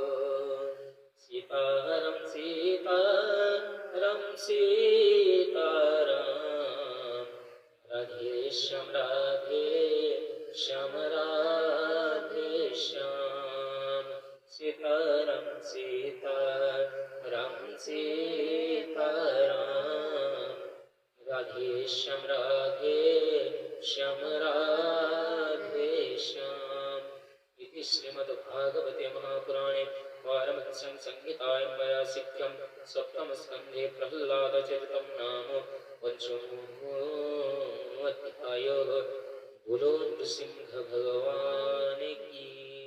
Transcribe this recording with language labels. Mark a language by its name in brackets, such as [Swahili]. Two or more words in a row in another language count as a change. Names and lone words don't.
[Bangla] সীতারাম সীতারাম সীতারাম রাধে শ্যাম রাধে শ্যাম রাধে শ্যাম সীতারাম সীতারাম সীতারাম রাধে শ্যাম রাধে শ্যাম [Sanskrit] इति श्रीमद्भागवते महापुराणे पारमहंस्यां संहितायां वैयासिक्यं सप्तमस्कन्धे प्रह्लादचरितं नाम पंचमोऽध्यायः। [Hindi] बोलो नृसिंह भगवान की